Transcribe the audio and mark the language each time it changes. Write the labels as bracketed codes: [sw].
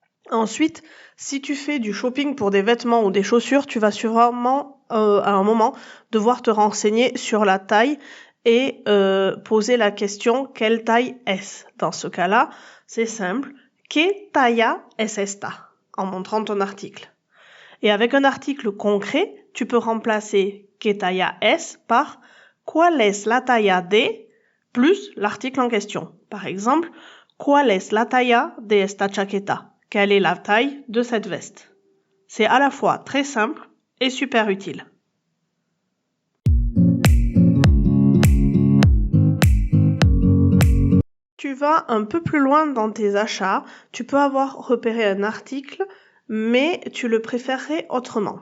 [fr] Ensuite, si tu fais du shopping pour des vêtements ou des chaussures, tu vas sûrement à un moment devoir te renseigner sur la taille et poser la question « Quelle taille est-ce ?» Dans ce cas-là, c'est simple. « [es] ¿Qué talla es esta ?» [fr] en montrant ton article. Et avec un article concret, tu peux remplacer « [es] ¿Qué talla es ?» [fr] par « [es] ¿Cuál es la talla de ?» [fr] plus l'article en question. Par exemple, [es] « ¿Cuál es la talla de esta chaqueta ?» [fr] Quelle est la taille de cette veste? C'est à la fois très simple et super utile. Tu vas un peu plus loin dans tes achats, tu peux avoir repéré un article, mais tu le préférerais autrement.